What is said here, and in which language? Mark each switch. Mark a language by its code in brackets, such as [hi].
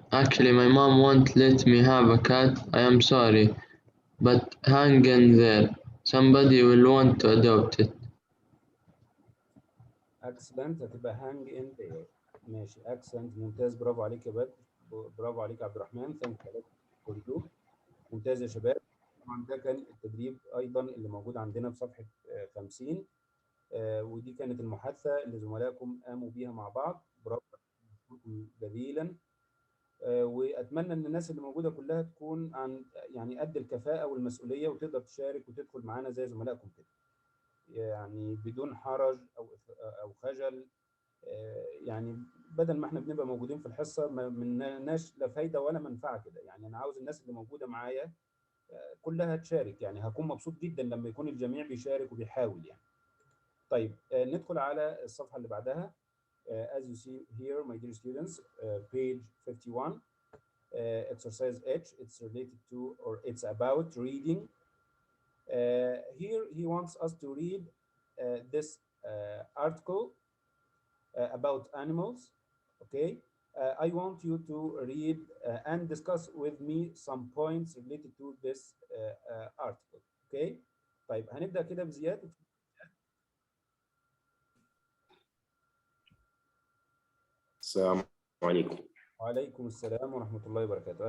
[en] Actually, my mom won't let me have a cat. I am sorry. But hang in there. Somebody will want to adopt it. [ar] اكسلنت هتبقى هانج ان there. ماشي اكسلنت، ممتاز، برافو عليك يا بدر، برافو عليك يا عبد الرحمن. ثانك فور يو. ممتاز يا شباب. طبعا ده كان التدريب ايضا اللي موجود عندنا في صفحه 50. ودي كانت المحادثه اللي زملائكم قاموا بيها مع بعض. برافو عليكم جزيلا. واتمنى ان الناس اللي موجوده كلها تكون عن يعني قد الكفاءه والمسؤوليه وتقدر تشارك وتدخل معانا زي زملائكم كده، يعني بدون حرج او خجل. يعني بدل ما احنا بنبقى موجودين في الحصه ما مناش لا فايده ولا منفعه كده، يعني انا عاوز الناس اللي موجوده معايا كلها تشارك، يعني هكون مبسوط جدا لما يكون الجميع بيشارك وبيحاول يعني. طيب ندخل على الصفحه اللي بعدها. [en] As you see here, my dear students, page 51, exercise H, it's related to or it's about reading. Here he wants us to read this article about animals. Okay, I want you to read and discuss with me some points related to this article. [ar] Okay, طيب هنبدأ كده بزياد. السلام عليكم. وعليكم السلام ورحمة الله وبركاته.